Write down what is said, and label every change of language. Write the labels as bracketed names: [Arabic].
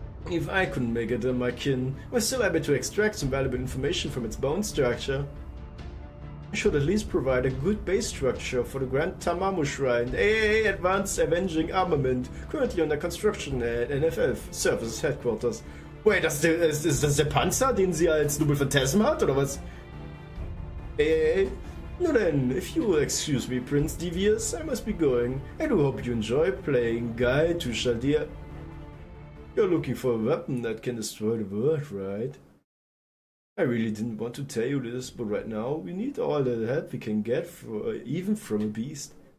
[English] If I couldn't make it my kin, I was still able to extract some valuable information from its bone structure. I should at least provide a good base structure for the Grand Tamamu Shrine, aka Advanced Avenging Armament, currently under construction at NFF Services Headquarters. [German] Wait, ist das der Panzer, den sie als Double Phantasm hat, oder was? [English] Hey. No then, if you will excuse me, Prince Devious, I must be going. I do hope you enjoy playing Guide to Shadir. You're looking for a weapon that can destroy the world, right? I really didn't want to tell you this, but right now we need all the help we can get, even from a beast.